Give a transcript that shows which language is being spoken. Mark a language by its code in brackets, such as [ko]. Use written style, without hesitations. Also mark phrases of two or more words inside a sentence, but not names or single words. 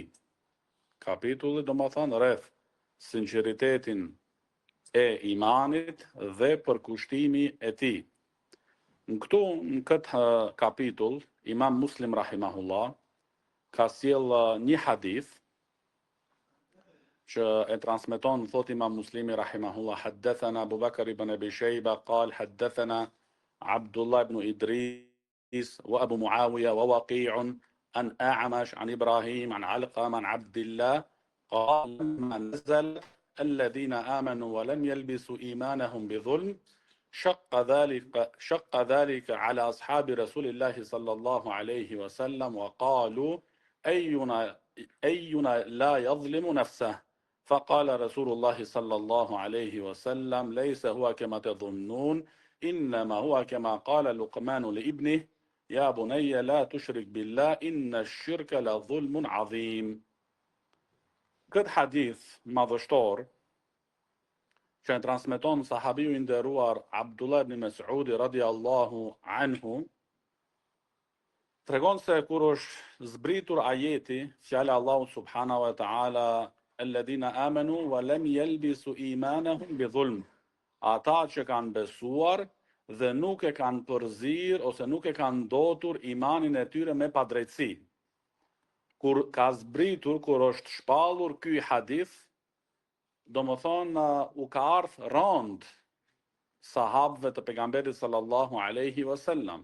[sq] Kapitulli do të thon rreth sinqeritetin e imanit dhe përkushtimi e tij. Në këtë kapitull, Imam Muslim rahimahullah ka sjell një hadith që e transmeton, thot Imam Muslimi rahimahullah, [ar] حدثنا أبو بكر بن أبي شيبة قال حدثنا عبد الله بن إدريس وأبو معاوية ووقيع عن أعمش عن إبراهيم عن علقمة عن عبد الله قال لما نزل الذين آمنوا ولم يلبسوا إيمانهم بظلم شق ذلك على أصحاب رسول الله صلى الله عليه وسلم وقالوا أينا لا يظلم نفسه، فقال رسول الله صلى الله عليه وسلم ليس هو كما تظنون، إنما هو كما قال لقمان لابنه يا بني لا تشرك بالله إن الشرك لظلم عظيم. [sq] Këtë hadith madhështor që e transmeton sahabiu I nderuar Abdullah ibn Mas'udi [ar] رضي الله عنه, [sq] tregon se kur është zbritur ajeti, fjala Allahu [ar] سبحانه وتعالى, الذين آمنوا ولم يلبسوا إيمانهم بظلم, [sq] ata që kanë besuar dhe nuk e kanë përzir ose nuk e kanë ndotur imanin e tyre me padrejtësi. Kur ka zbritur, kur është shpallur ky hadith, do më thonë u ka ardhur rand sahabëve të pejgamberit [ar] صلى الله عليه وسلم.